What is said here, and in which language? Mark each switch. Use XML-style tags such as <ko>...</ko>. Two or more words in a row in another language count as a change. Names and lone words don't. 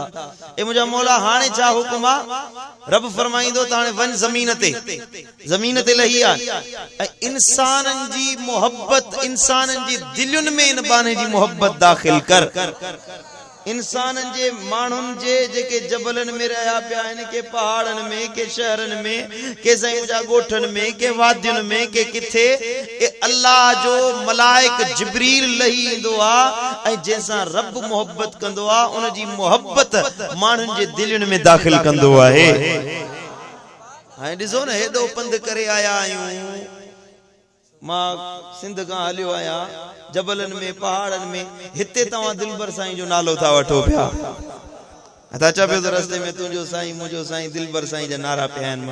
<sd>ए मुंहिंजा मौला हाणे छा हुकुम आ? रब फरमाईंदो त हाणे वञ ज़मीन ते, ज़मीन ते लही आ ऐं इंसाननि जी मोहब्बत, इंसाननि जी दिलुनि में इन बाने जी मोहब्बत दाखिल कर। इंसानन जे माण्हुनि जे जेके जबलन में रहा पिया आहिनि, के पहाड़न में, के शहरन में, के साईं जा ॻोठनि में, के वादियुनि में, के किथे, अल्लाह जो मलाइक जिब्रील लही ईंदो आहे ऐं जंहिंसां रब मोहब्बत कंदो आहे उन जी मोहब्बत माण्हुनि जे दिलनि में दाख़िल कंदो आहे। हाणे ॾिसो न, हेॾो पंधु करे आया आहियूं, मां सिंध खां हलियो आहियां, जबलन में, पहाड़न में, हिते तव्हां दिलबर साईं जो नालो था वठो पिया, अथा चओ पियो त रस्ते में तुंहिंजो साईं, मुंहिंजो साईं, दिलबर साईं जा नारा पिया आहिनि।</sd>